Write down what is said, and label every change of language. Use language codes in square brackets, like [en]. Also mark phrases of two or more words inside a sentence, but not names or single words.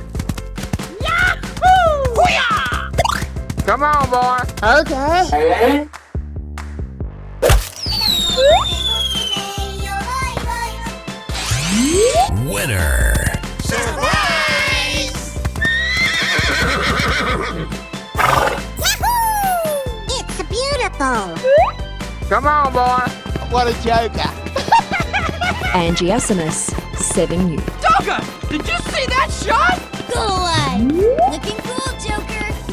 [en] Yahoo! Come on, boy. Okay. Winner. Surprise! Yahoo! It's beautiful. Come on, boy. What a joker. Angiosimus, 7U. Dogger, did you see that shot? Go away. Looking cool, Joker.